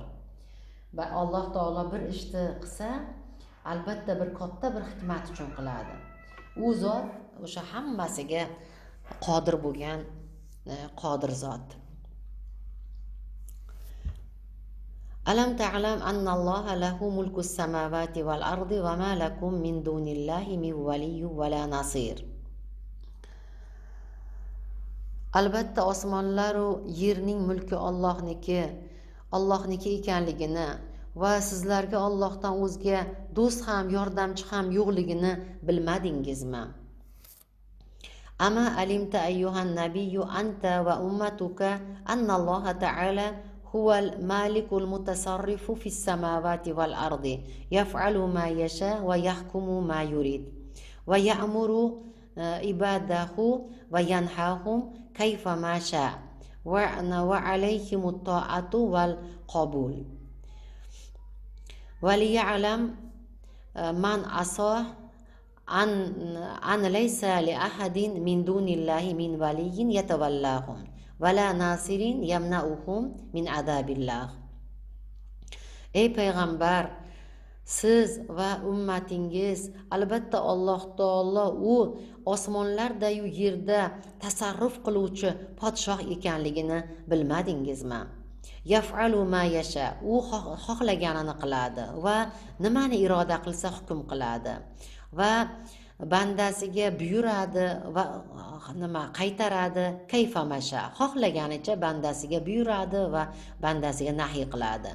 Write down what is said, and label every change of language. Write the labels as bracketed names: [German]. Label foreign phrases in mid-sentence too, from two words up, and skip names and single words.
[Uzbek] Va Alloh taolo bir ishni qilsa, albatta bir katta bir hikmat uchun qiladi. U zot o'sha hammasiga qodir bo'lgan qodir zot. [Arabic] ألم تعلم أن الله له ملك السماوات والأرض وما لكم من دون الله من ولي ولا نصير. [Uzbek] Albatta osmonlar va yerning mulki Allohniki ekanligini va sizlarga Allohdan o'zga do'st ham, yordamchi ham yo'qligini bilmadingizmi? [Arabic] أما علمت أيها النبي أنت وأمتك أن الله تعالى هو الملك المتصرف في السماوات والأرض يفعل ما يشاء ويحكم ما يريد ويأمر عباده وينهاهم كيف ما شاء وعليهم الطاعة والقبول وليعلم من أصاخ أن ليس لأحد من دون الله من ولي يتولاهم ولا نصير يمنعهم من عذاب الله. [Uzbek] Ey payg'ambar, siz va ummatingiz albatta Alloh taolo u osmonlarda yu yerda tasarruf qiluvchi podshoh ekanligini bilmadingizmi? [Arabic] يفعل ما يشاء, [Uzbek] u xohlaganini qiladi va nimani iroda qilsa hukm qiladi va bandasiga buyuradi va qaytaradi, [Arabic] كيف ما شاء, [Uzbek] xohlaganicha bandasiga buyuradi va bandasiga nahiy qiladi.